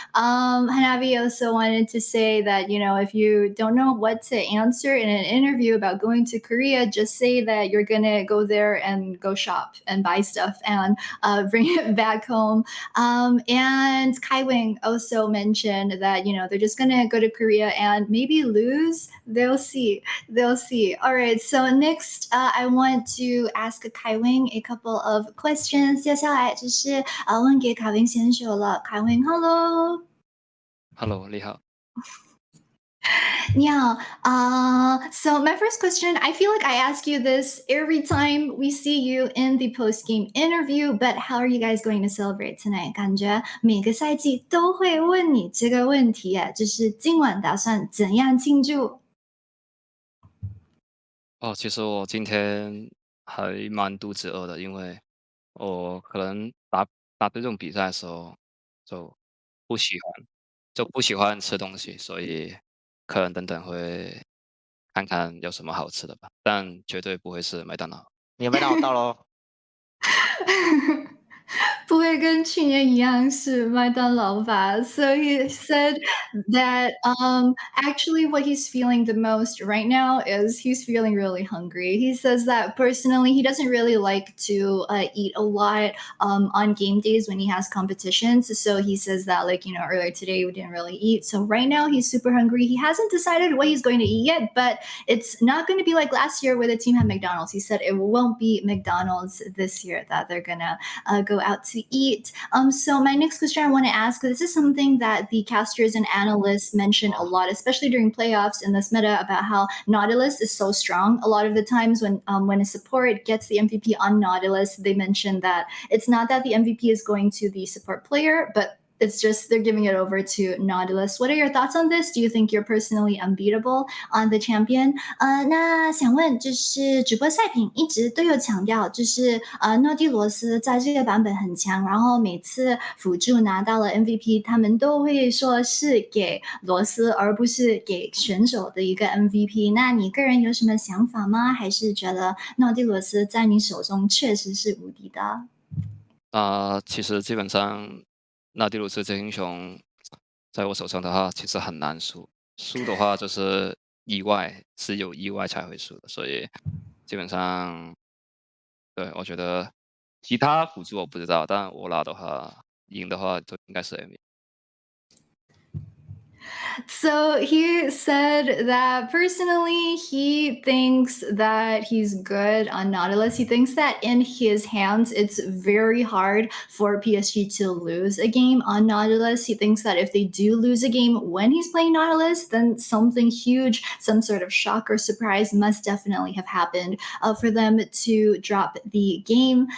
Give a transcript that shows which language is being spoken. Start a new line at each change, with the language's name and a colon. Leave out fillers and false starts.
English: Hanabi also wanted to say that, you know, if you don't know what to answer in an interview about going to Korea, just say that you're going to go there and go shop and buy stuff and bring it back home. And KaiWing also mentioned that, you know, they're just gonna go to Korea and maybe lose. They'll see. All right, so next I want to ask KaiWing a couple of questions.
Chinese: 接下来就是问给KaiWing选手了。
English: KaiWing, hello. Hello,
Chinese: 你好。
English: Yeah. So my first question, I feel like I ask you this every time we see you in the post-game interview, but how are you guys going to celebrate tonight?
Chinese: 感觉每个赛季都会问你这个问题，就是今晚打算怎样庆祝？其实我今天还蛮肚子饿的，因为我可能打这种比赛的时候就不喜欢吃东西，所以可能等等会看看有什么好吃的吧，但绝对不会是麦当劳。你的麦当劳到咯。不会跟去年一样是麦当劳吧？
English: So he said that actually what he's feeling the most right now is he's feeling really hungry. He says that personally he doesn't really like to eat a lot on game days when he has competitions. So he says that, like, you know, earlier today we didn't really eat. So right now he's super hungry. He hasn't decided what he's going to eat yet, but it's not going to be like last year where the team had McDonald's. He said it won't be McDonald's this year that they're gonna go out to to eat. So my next question I want to ask, this is something that the casters and analysts mention a lot, especially during playoffs in this meta, about how Nautilus is so strong. A lot of the times when a support gets the MVP on Nautilus, they mention that it's not that the MVP is going to the support player, but it's just they're giving it over to Nautilus. What are your thoughts on this? Do you think you're personally unbeatable on the champion?
Chinese: 那想问就是直播赛品一直都有强调，就是诺蒂罗斯在这个版本很强，然后每次辅助拿到了 MVP， 他们都会说是给罗斯而不是给选手的一个 MVP。那你个人有什么想法吗？还是觉得诺蒂罗斯在你手中确实是无敌的？其实基本上。那蒂鲁斯这英雄在我手上的话，其实很难输。输的话就是意外，是有意外才会输的，所以基本上，对我觉得其他辅助我不知道，但我拿的话，赢的话就应该是 MVP。
English: So he said that personally, he thinks that he's good on Nautilus. He thinks that in his hands, it's very hard for PSG to lose a game on Nautilus. He thinks that if they do lose a game when he's playing Nautilus, then something huge, some sort of shock or surprise must definitely have happened for them to drop the game.